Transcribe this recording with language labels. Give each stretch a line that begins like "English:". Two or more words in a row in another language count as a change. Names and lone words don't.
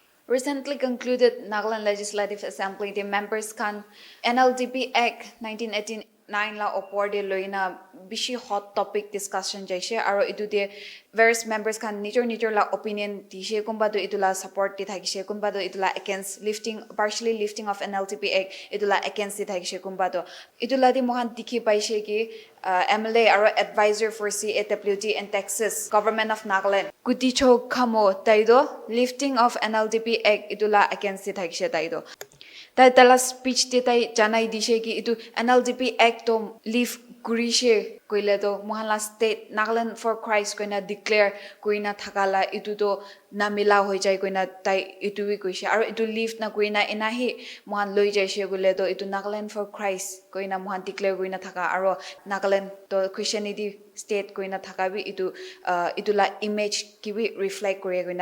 English: Recently concluded Nagaland Legislative Assembly, the members
Naga Pidgin: can NLTP Act 1989 la opor de loina bishi
English: hot topic discussion
Naga Pidgin: jaise aro itu de
English: various members
Naga Pidgin: can nijor la opinion dishe kumba do itula support di thakise kumba do itula against
English: partially lifting of NLTP Act
Naga Pidgin: itula against di thakise kumba do itula di mohan dikhi paise ki MLA aro
English: advisor for CAWT and Texas government of Nagaland
Naga Pidgin: Kuticho Khamo taido
English: lifting of NLTP Act
Naga Pidgin: itula against di thakise taido tala speech te tai janai dishe ki itu NLTP Act to leave gurishe koile to mohanla state Nagaland for Christ koina declare koina thakala itu to namila hoi jai koina tai itu wi koise aro itu leave na koina enahi mohan loi jaise gole to itu Nagaland for Christ koina mohan declare koina thaka aro Nagaland to
English: Christianity state
Naga Pidgin: koina thaka bi itu la image ki bi reflect kore koina